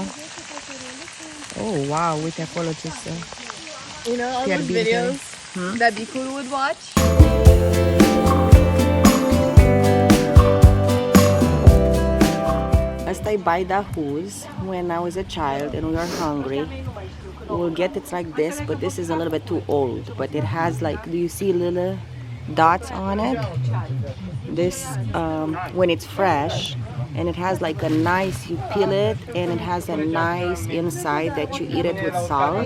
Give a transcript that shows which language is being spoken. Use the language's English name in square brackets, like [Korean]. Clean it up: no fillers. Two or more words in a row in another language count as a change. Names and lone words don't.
[Romanian] Oh, wow, uite acolo ce să... [English] You know all those [Romanian] Fierbinte. [English] videos that Bikul would watch? [Romanian] Asta e baida huz. [English] When I was a child and we were hungry, we'll get it like this, but this is a little bit too old. But it has like, do you see little dots on it? This, when it's fresh, and it has like a nice, you peel it, and it has a nice inside that you eat it with salt.